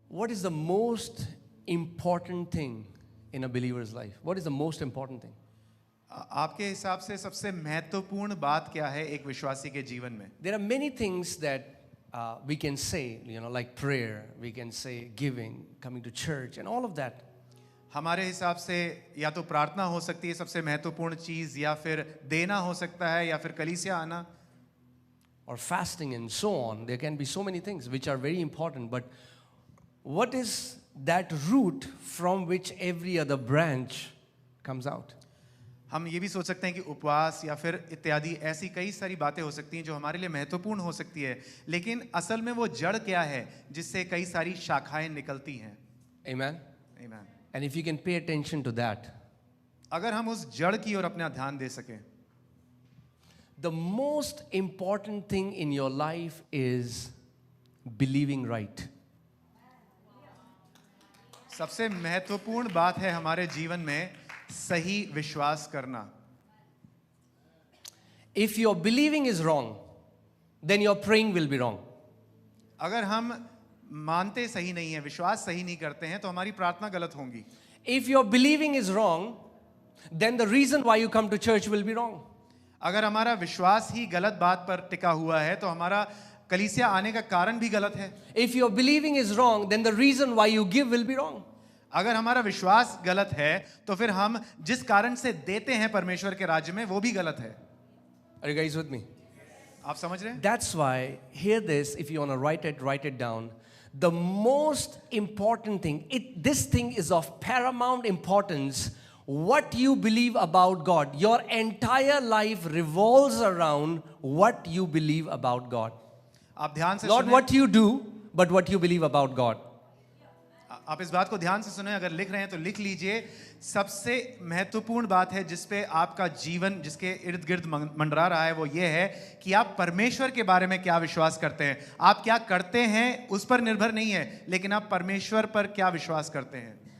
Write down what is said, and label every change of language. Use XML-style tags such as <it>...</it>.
<en>What is the most important thing in a believer's life? What is the most important thing?</en> <hi>आपके हिसाब से सबसे महत्वपूर्ण बात क्या है एक विश्वासी के जीवन में?</hi> <en>There are many things that we can say, like prayer, we can say giving, coming to church, and all of that.</en> <hi>हमारे हिसाब से या तो प्रार्थना हो सकती है सबसे महत्वपूर्ण चीज, या फिर देना हो सकता है, या फिर कलीसिया आना,</hi> <en>Or fasting and so on. There can be so many things which are very important. But what is that root from which every other branch comes out?</en> <hi>हम ये भी सोच सकते हैं कि उपवास या फिर इत्यादि ऐसी कई सारी बातें हो सकती हैं जो हमारे लिए महत्वपूर्ण हो सकती है, लेकिन असल में वो जड़ क्या है जिससे कई सारी शाखाएं निकलती हैं?</hi> <en>Amen? Amen. And if you can pay attention to that,</en> <hi>अगर हम उस जड़ की ओर अपना ध्यान दे सकें,</hi> <en>the most important thing in your life is believing right.</en> <hi>सबसे महत्वपूर्ण बात है हमारे जीवन में सही विश्वास करना.</hi> <en>If your believing is wrong, then your praying will be wrong.</en> <hi>अगर हम मानते सही नहीं है, विश्वास सही नहीं करते हैं, तो हमारी प्रार्थना गलत होंगी.</hi> <en>If your believing is wrong, then the reason why you come to church will be wrong.</en> <hi>अगर हमारा विश्वास ही गलत बात पर टिका हुआ है तो हमारा कलीसिया आने का कारण भी गलत है.</hi> <en>If your believing is wrong, then the reason why you give will be wrong.</en> <hi>अगर हमारा विश्वास गलत है तो फिर हम जिस कारण से देते हैं परमेश्वर के राज्य में वो भी गलत है.</hi> <en>Are you guys with me?</en> <hi>आप समझ रहे हैं?</hi> <en>That's why, hear this, if you want to write it down. The most important thing, this thing is of paramount importance. What you believe about God. Your entire life revolves around what you believe about God.</en> <hi>आप ध्यान से</hi> <en>Not</en> <hi>सुने.</hi> <en>what you do, but what you believe about God.</en> <hi>आप इस बात को ध्यान से सुने. अगर लिख रहे हैं तो लिख लीजिए. सबसे महत्वपूर्ण बात है जिसपे आपका जीवन जिसके इर्द गिर्द मंडरा रहा है वो ये है कि आप परमेश्वर के बारे में क्या विश्वास करते हैं. आप क्या करते हैं उस पर निर्भर नहीं है, लेकिन आप परमेश्वर पर क्या विश्वास करते हैं.</hi>